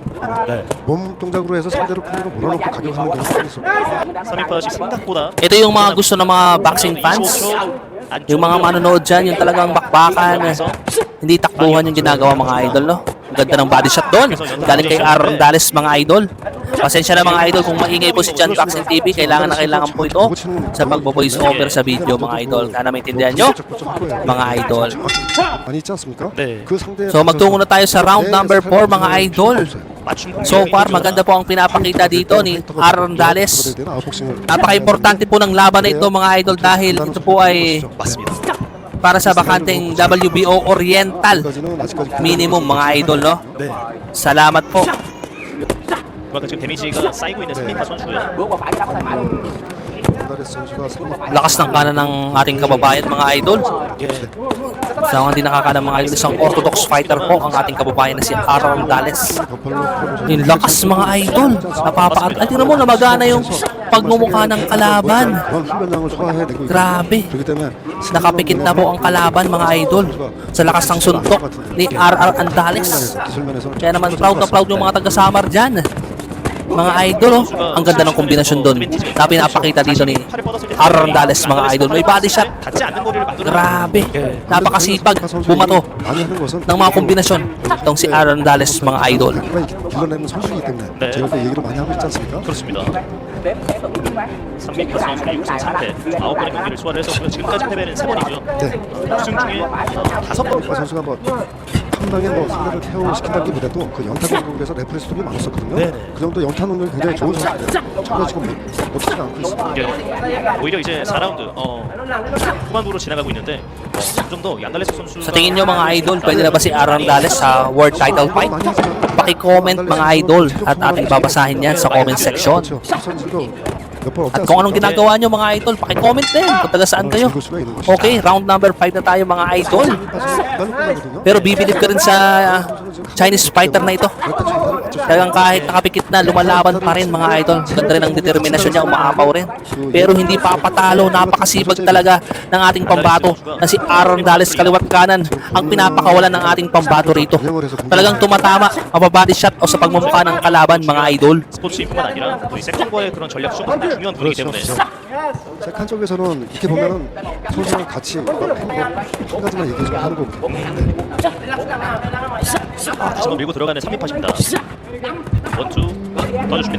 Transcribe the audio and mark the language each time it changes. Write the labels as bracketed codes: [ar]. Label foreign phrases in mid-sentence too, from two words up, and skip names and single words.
[ko] 몸 동작으로 해서 상대를 풀리고 몰아놓고 가격하는 경우가 있습니다. 3인팟이 생각보다 [tl] Ito yung mga gusto ng mga [en] boxing fans. [tl] Yung mga manonood dyan, yung talagang bakbakan. Hindi takbuhan yung ginagawa mga idol, no? Ang ganda ng [en] body shot [tl] doon. Galing kay RR Andales mga idol. Pasensya na mga idol kung maingay po si Jan Boxing TV. Kailangan po ito sa pagbo- [en] voice over [tl] sa video mga idol. Sana maintindihan nyo mga idol. [ko] 많이 있지 않습니까? 네. 그 상대 [tl] So magtungo na tayo sa [en] round number [tl] 4 mga idol. [ko] 맞춤 공격. [tl] So far, maganda po ang pinapakita dito ni Aaron Dales. Napaka-importante po ng laban na ito mga idol dahil ito po ay [ko] 맞습니다. [tl] para sa bakanteng WBO Oriental minimum mga idol, no? Salamat po. [ko] 그만큼 지금 데미지가 쌓이고 있는 스미파 선수예요. [tl] Lakas ng kanan ng ating kababayan mga idol. Sa mga hindi nakakalam mga idol, isang [en] orthodox fighter [tl] po ang ating kababayan na si Aaron Dales. Yung lakas mga idol. Napapaat. Ay, tingnan mo, namagana yung pagmumukha ng kalaban. Grabe. Nakapikit na po ang kalaban mga idol sa lakas ng suntok ni RR Andales. Kaya naman proud na proud yung mga taga-Samar dyan. Mga idol, oh. Ang ganda ng kombinasyon doon na pinapakita dito ni Aaron Dales mga idol. May [en] body shot. [ko] 닿지 않는 거리를 만들어. [tl] Grabe. Napakasipag bumato ng mga kombinasyon. Itong si Aaron Dales mga idol. [ko] 길러내는 선수이기 때문에 네. 제가 그 얘기를 많이 하고 있지 않습니까? 그렇습니다. 상민파 선수가 6승 3패 9번의 경기를 소화를 했었고요. 지금까지 패배는 3번이죠. 네. 6승 중에 5번. 그 선수가 뭐 상당히 뭐 상대를 KO시킨다기보다도 그 연타 공격에서 레프리 수준이 많았었거든요. 네. 그 정도 연타 능력이 굉장히 좋은 선수인데 전혀 지금 못하지 않고 있습니다. 예. 오히려 이제 4라운드 후반부로 지나가고 있는데 좀 더 양달레스 선수 [tl] Sa tingin nyo mga idol, pwede na ba si Aaron Dales sa [en] world title fight? [tl] Paki-comment mga idol at ating babasahin yan sa [en] comment section. [ko] 그렇죠. 선수도 몇번 없지 [tl] At kung anong ginagawa nyo mga idol, paki-comment din kung taga saan kayo. Okay, [en] round number [tl] 5 na tayo mga idol. Pero bibilib ka rin sa [en] Chinese fighter [tl] na ito. Talagang kahit nakapikit na, lumalaban pa rin mga idol. Ganda rin ang determinasyon niya, umaapaw rin. Pero hindi papatalo, napakasipag talaga ng ating pambato na si Aaron Dales kaliwat kanan ang pinapakawalan ng ating pambato rito. Talagang tumatama, mababody shot o sa pagmumukha ng kalaban mga idol. [ko] 스포츠뿐만 아니라 또 이 세컨과의 그런 전략 수가 중요한 분이기 때문에 세컨 쪽에서는 이렇게 보면은 선수랑 같이 한 가지만 얘기 좀 하는 거거든요. 다시 한번 밀고 들어가는 3인파십니다. 원투 던져줍니다.